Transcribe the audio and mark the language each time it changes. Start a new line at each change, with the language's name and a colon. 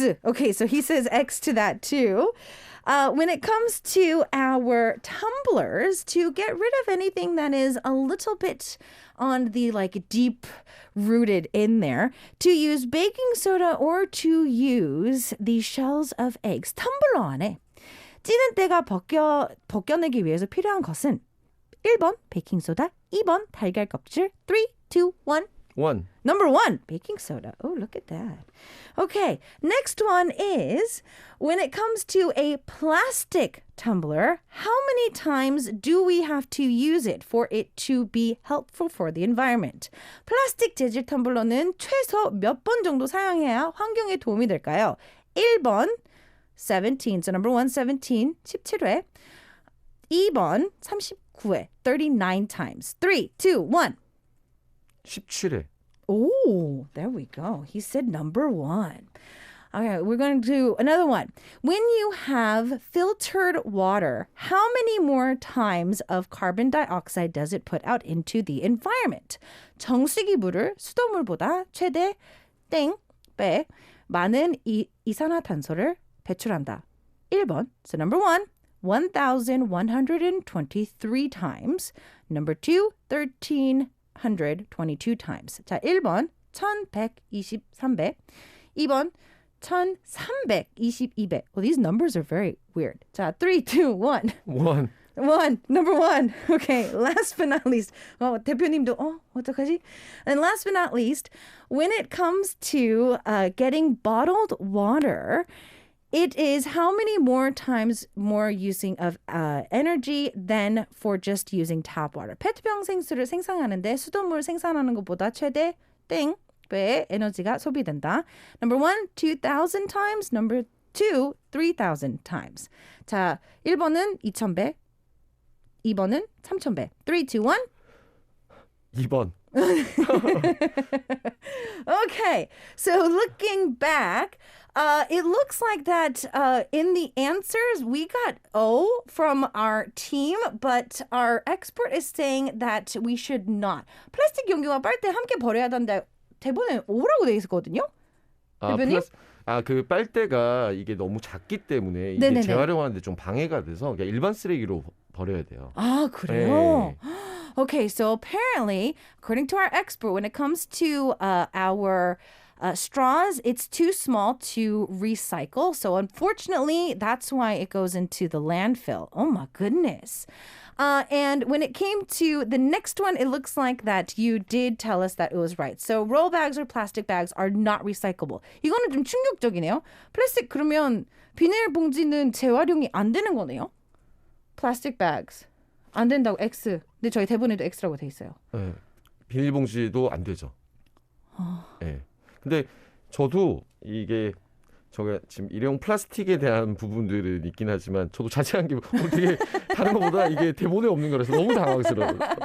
English: Okay, so he says X to that too. When it comes to our tumblers, to get rid of anything that is a little bit on the like deep rooted in there, to use baking soda or to use the shells of eggs.
Korean: 텀블러 안에 찌는 때가 벗겨내기 위해서 필요한 것은 1번 베이킹소다, 2번 달걀 껍질, 3, 2, 1. 1.
English: Number 1, baking soda. Oh, look at that. Okay, next one is, when it comes to a plastic tumbler, how many times do we have to use it for it to be helpful for the environment?
Korean: 플라스틱 재질 텀블러는 최소 몇 번 정도 사용해야 환경에 도움이 될까요? 1번,
English: 17. So number 1, 17,
Korean: 17회. 2번, 39회,
English: 39 times.
Korean: 3, 2, 1. 17회.
English: Oh, there we go. He said number 1. All right, we're going to do another one. When you have filtered water, how many more times of carbon dioxide does it put out into the environment?
Korean: 정수기 물을 수돗물보다 최대 배 많은 이산화탄소를 배출한다. 1번,
English: so number 1, 1,123 times. Number 2, 1,322 times.
Korean: 자, 1번 1,123배, 2번 1,322배.
English: Well, these numbers are very weird.
Korean: 자, 3, 2, 1. 1.
English: Number 1. Okay, last but not least.
Korean: 대표님도 어떡하지?
English: And last but not least, when it comes to getting bottled water, it is how many more times more using of energy than for just using tap water.
Korean: 페트병 생수를 생산하는데 수돗물 생산하는 것보다 최대 배의 에너지가 소비된다.
English: Number 1, 2,000 times. Number 2, 3,000 times.
Korean: 자, 1번은 2,000배. 2번은 3,000배. 3, 2, 1. 2번.
English: Okay, so looking back, it looks like that in the answers, we got O from our team, but our expert is saying that we should not.
Korean: 플라스틱 용기와 빨대 함께 버려야 한다. 대본에 O라고 돼 있었거든요. 대표님? 그 빨대가 이게 너무 작기 때문에 이게 네네네. 재활용하는데 좀 방해가 돼서 그냥 일반 쓰레기로 버려야 돼요. 아, 그래요? 네.
English: Okay, so apparently, according to our expert, when it comes to our straws, it's too small to recycle. So unfortunately, that's why it goes into the landfill. Oh my goodness. And when it came to the next one, it looks like that you did tell us that it was right. So roll bags or plastic bags are not recyclable.
Korean: 이거는 좀 충격적이네요. 플라스틱 그러면 비닐봉지는 재활용이 안 되는 거네요.
English: Plastic bags.
Korean: 안 된다고 X. 근데 저희 대본에도 X라고 돼 있어요. 네, 비닐봉지도 안 되죠. 네. 근데 저도 이게 저가 지금 일회용 플라스틱에 대한 부분들은 있긴 하지만 저도 자세한 게 어떻게 다른 것보다 이게 대본에 없는 거라서 너무 당황스러워요.